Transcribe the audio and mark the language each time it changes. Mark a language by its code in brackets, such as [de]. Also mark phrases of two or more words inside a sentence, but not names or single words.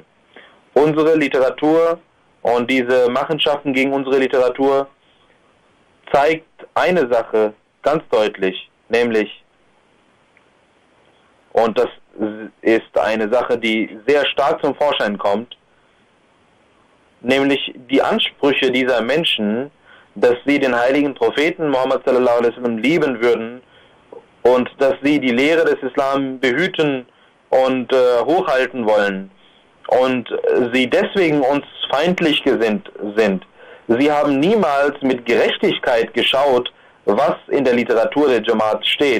[de] Unsere Literatur und diese Machenschaften gegen unsere Literatur zeigt eine Sache ganz deutlich, nämlich, und das ist eine Sache, die sehr stark zum Vorschein kommt, nämlich die Ansprüche dieser Menschen, dass sie den heiligen Propheten Muhammad [ar] صلى الله عليه وسلم [de] lieben würden und dass sie die Lehre des Islam behüten und hochhalten wollen und sie deswegen uns feindlich gesinnt sind. Sie haben niemals mit Gerechtigkeit geschaut, was in der Literatur der Jamaat steht.